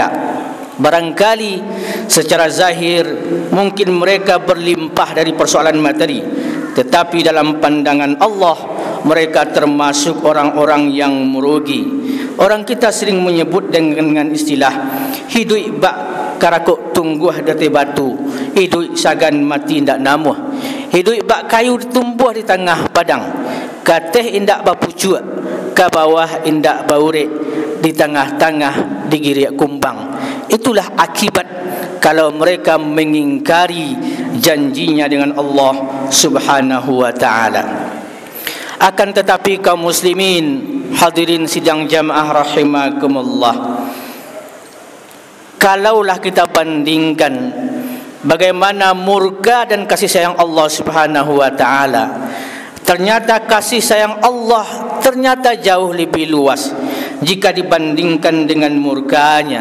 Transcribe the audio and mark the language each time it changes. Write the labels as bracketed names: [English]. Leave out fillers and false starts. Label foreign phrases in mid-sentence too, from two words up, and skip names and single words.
[Indonesian] Barangkali secara zahir mungkin mereka berlimpah dari persoalan materi, tetapi dalam pandangan Allah, mereka termasuk orang-orang yang merugi. Orang kita sering menyebut dengan istilah [Minangkabau] hidup bak karakuk tungguh dati batu, hidup sagan mati ndak namuh, hidup bak kayu tumbuh di tengah padang, kateh indak bapucuk, ke bawah indak baurik, di tengah-tengah digiriak kumbang. [Indonesian] Itulah akibat kalau mereka mengingkari janjinya dengan Allah [Arabic] سبحانه وتعالى. [Indonesian] Akan tetapi kaum muslimin, hadirin sidang jamaah rahimakumullah, kalaulah kita bandingkan bagaimana murka dan kasih sayang Allah [Arabic] سبحانه وتعالى, [Indonesian] ternyata kasih sayang Allah ternyata jauh lebih luas jika dibandingkan dengan murkanya.